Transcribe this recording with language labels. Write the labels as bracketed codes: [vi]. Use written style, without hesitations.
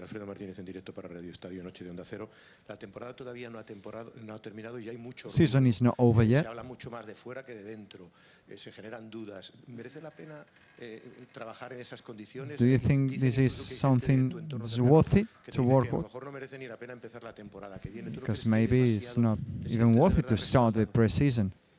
[es] Alfredo Martínez en directo para Radio Estadio Noche de Onda Cero. La temporada todavía no ha terminado y hay mucho [en] Season is not over yet. [es] Se habla mucho más de fuera que de dentro. Se generan dudas. ¿Merece la pena trabajar en esas condiciones? [en] Do you think this is something that's worth it to work with? [es] Mejor no merece ni la pena empezar la temporada que viene. [en] Because maybe it's not even worth it to start the pre-season.